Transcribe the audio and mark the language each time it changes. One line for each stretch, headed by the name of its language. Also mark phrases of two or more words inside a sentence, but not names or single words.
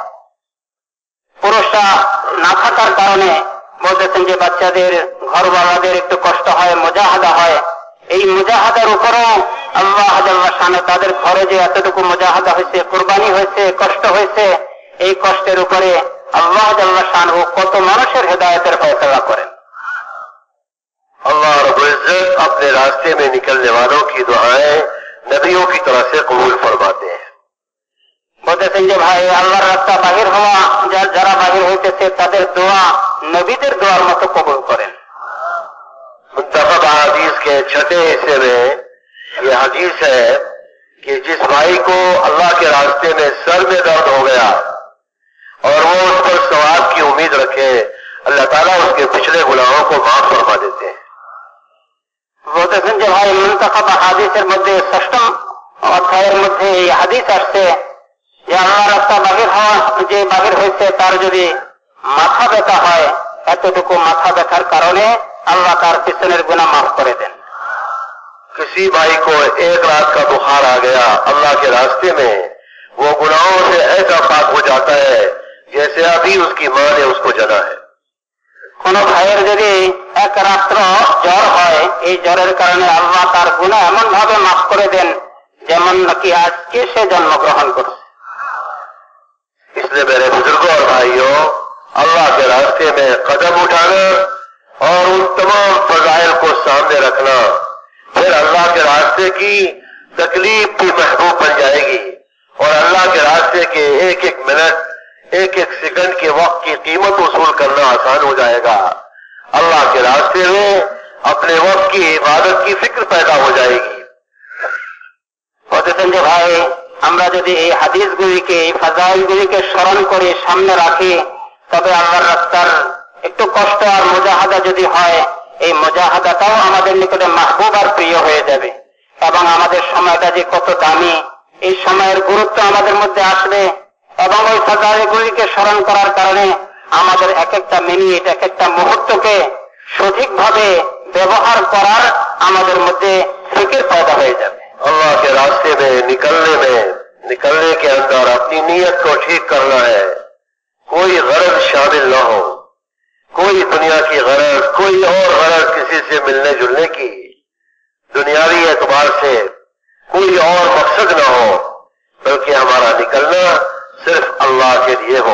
Bangla: পুরুষরা না থাকার কারণে বলতেছেন যে বাচ্চাদের ঘরওয়ালাদের একটু কষ্ট হয়, মুজাহাদা হয়. এই মুজাহাদার উপরও
Arabic: الله جل شأنه
Bangla: তাদের ঘরে যে এতটুকু মুজাহাদা হয়েছে, কোরবানি হয়েছে, কষ্ট হয়েছে, এই কষ্টের উপরে
Arabic: الله جل شأنه
Bangla: কত মানুষের হেদায়েতের ফয়সালা করেন.
Urdu: اللہ رب العزت اپنے راستے میں نکلنے والوں کی دعائیں نبیوں کی طرح سے قبول فرماتے ہیں.
Bangla: বলতেছেন যে ভাই, আল্লাহর রাস্তা বাহির হওয়া যারা বাহির হইতেছে তাদের দোয়া নবীদের দোয়ার মতো কবুল করেন.
Urdu: منتخب حدیث کے چھٹے حصے میں یہ حدیث ہے کہ جس بھائی کو اللہ کے راستے میں سر میں درد ہو گیا اور وہ اس پر ثواب کی امید رکھے، اللہ تعالیٰ اس کے پچھلے گناہوں کو معاف فرما دیتے ہیں.
Bangla: বলতেছেন যে ভাই, মুনতাখাব হাদিসের মধ্যে 6ম অধ্যায়ের মধ্যে এই হাদিস আসছে যে আল্লাহর রাস্তা বাহির হওয়া যে বাহির হয়েছে তার যদি মাথা ব্যথা হয়, এতটুকু মাথা ব্যথার কারণে আল্লাহ তার পিছনের গুনাহ মাফ করে দেন.
Urdu: کسی بھائی کو ایک رات کا بخار آ گیا، اللہ کے راستے میں وہ گناہوں سے ایسا پاک ہو جاتا ہے جیسے ابھی اس کی ماں نے اس کو جنا ہے.
Bangla: কোন ভাইয়ের যদি এক রাত্র জ্বর হয়, এই জ্বরের কারণে আল্লাহ তার গুনাহ এমন ভাবে মাফ করে দেন যেমন নাকি আজকে সে জন্মগ্রহণ করছে.
Urdu: اس لیے میرے بزرگوں اور بھائیوں، اللہ کے راستے میں قدم اٹھانا اور ان تمام فضائل کو سامنے رکھنا پھر اللہ کے راستے کی تکلیف بھی محبوب بن جائے گی، اور اللہ کے راستے کے ایک ایک منٹ، ایک ایک سیکنڈ کے وقت کی قیمت وصول کرنا آسان ہو جائے گا۔ اللہ کے راستے میں اپنے وقت کی عبادت کی فکر پیدا ہو جائے گی۔
Bangla: বলতেছেন যে ভাই, আমরা যদি এই হাদিসগুলিকে, এই ফাজাইলগুলিকে স্মরণ করে সামনে রাখি, তবে আল্লাহর রাস্তার একটু কষ্ট আর মুজাহাদা যদি হয়, এই মুজাহাদাটাও আমাদের নিকটে মাহবুব আর প্রিয় হয়ে যাবে, এবং আমাদের সময়টা যে কত দামি, এই সময়ের গুরুত্ব আমাদের মধ্যে আসবে, এবং ওই ফাজাইলগুলিকে স্মরণ করার কারণে আমাদের এক একটা মিনিট, এক একটা মুহূর্তকে সঠিকভাবে ব্যবহার করার আমাদের মধ্যে ফিকির পয়দা হয়ে যাবে।
Urdu: اللہ کے راستے میں نکلنے کے اندر اپنی نیت کو ٹھیک کرنا ہے، کوئی غرض شامل نہ ہو، کوئی دنیا کی غرض، کوئی اور غرض کسی سے ملنے جلنے کی، دنیاوی اعتبار سے کوئی اور مقصد نہ ہو، بلکہ ہمارا نکلنا صرف اللہ کے لیے ہو۔